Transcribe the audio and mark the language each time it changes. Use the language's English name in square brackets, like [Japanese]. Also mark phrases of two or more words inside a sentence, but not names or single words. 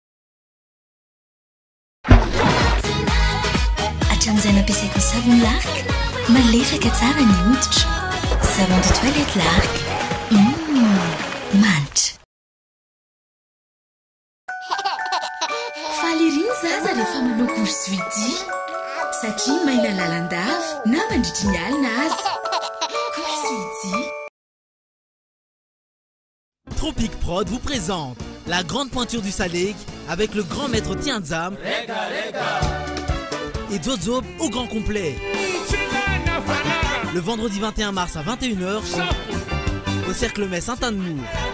[Malagasy] Hatramin'izay nampiasaiko savony lark, malefaka tsara ny hoditra. [French] Savon de toilette lark. Manitra. [Malagasy] Faly ery zaza rehefa manao course-vidi satria maina lalandava na mandritry ny alina azy. Course-vidi. [French] Tropique Prod vous présente la grande pointure du Saleg avec le grand maître Tianzam et Zozob au grand complet. Le vendredi 21 mars à 21h au Cercle Mai Saint-Anne-Mour.